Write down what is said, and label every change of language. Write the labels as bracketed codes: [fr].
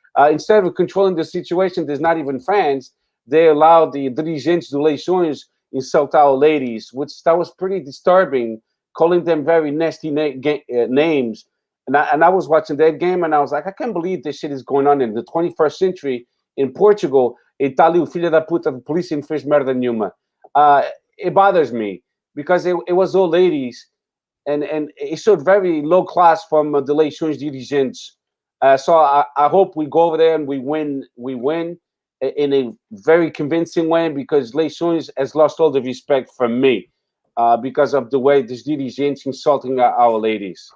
[en] Instead of controlling the situation, there's not even fans. They allow the [pt] dirigentes do Leções insultar [en] our ladies, which that was pretty disturbing, calling them very nasty names. And I was watching that game, and I was like, I can't believe this shit is going on in the 21st century in Portugal. [pt] E tá ali o filho da puta da polícia não fez merda nenhuma. [en] It bothers me because it was all ladies, and it showed very low class from the Leções dirigentes. So I hope we go over there and we win in a very convincing way, because Leções has lost all the respect from me because of the way this dirigentes insulting our ladies.